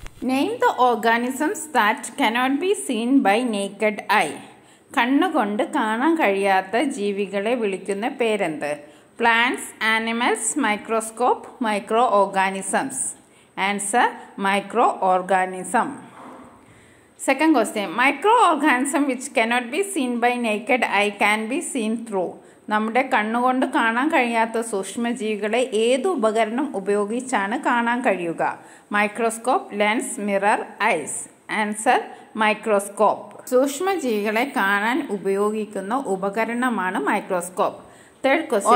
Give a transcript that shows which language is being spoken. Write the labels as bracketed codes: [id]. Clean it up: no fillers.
[en] Name the organisms that cannot be seen by naked eye. [ml] കണ്ണുകൊണ്ട് കാണാൻ കഴിയാത്ത ജീവികളെ വിളിക്കുന്ന പേരെന്ത്? [en] Plants, animals, microscope, micro organisms. Answer micro organism. Second question. Microorganism which cannot be seen by naked eye can be seen through. [ml] നമ്മുടെ കണ്ണുകൊണ്ട് കാണാൻ കഴിയാത്ത സൂക്ഷ്മജീവികളെ ഏത് ഉപകരണം ഉപയോഗിച്ചാണ് കാണാൻ കഴിയുക? [en] Microscope, lens, mirror, eyes. Answer microscope. [ml] സൂക്ഷ്മജീവികളെ കാണാൻ ഉപയോഗിക്കുന്ന ഉപകരണമാണ് മൈക്രോസ്കോപ്പ്. [en] Third question.